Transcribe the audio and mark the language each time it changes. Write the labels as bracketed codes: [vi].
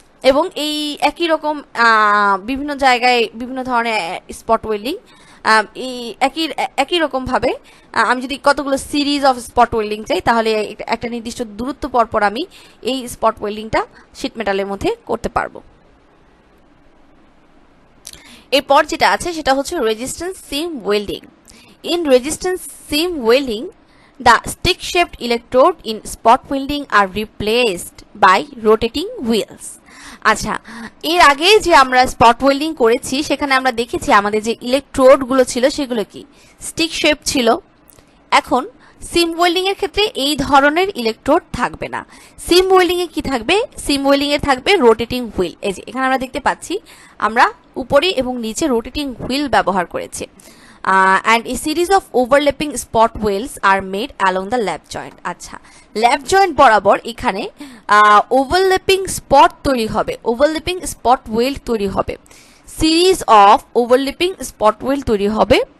[bn] এবং এই একই রকম বিভিন্ন জায়গায় বিভিন্ন ধরনের স্পট ওয়েল্ডিং, এই একই রকম ভাবে আমি যদি কতগুলো সিরিজ অফ স্পট ওয়েল্ডিং চাই তাহলে একটা নির্দিষ্ট দূরত্ব পরপর আমি এই স্পট ওয়েল্ডিংটা শীট মেটালের মধ্যে করতে পারবো। এরপর যেটা আছে সেটা হচ্ছে resistance SIM welding. [en] In resistance seam welding the stick shaped electrode in spot welding are replaced by rotating wheels। [bn] আচ্ছা, এর আগে যে আমরা স্পট ওয়েল্ডিং করেছি সেখানে আমরা দেখেছি আমাদের যে ইলেকট্রোড গুলো ছিল সেগুলো কি স্টিক শেপ ছিল। এখন সিম ওয়েল্ডিং এর ক্ষেত্রে এই ধরনের ইলেকট্রোড থাকবে না। সিম ওয়েল্ডিং এ কি থাকবে? সিম ওয়েল্ডিং এ থাকবে রোটেটিং হুইল। এই যে এখানে আমরা দেখতে পাচ্ছি আমরা উপরে এবং নিচে রোটেটিং হুইল ব্যবহার করেছি। [en] And a series of overlapping spot welds are made along the lap joint। [bn] আচ্ছা, ল্যাপ জয়েন্ট বরাবর এখানে ওভারল্যাপিং স্পট তৈরি হবে, ওভারল্যাপিং স্পট ওয়েল্ড তৈরি হবে, series of overlapping spot well তৈরি হবে।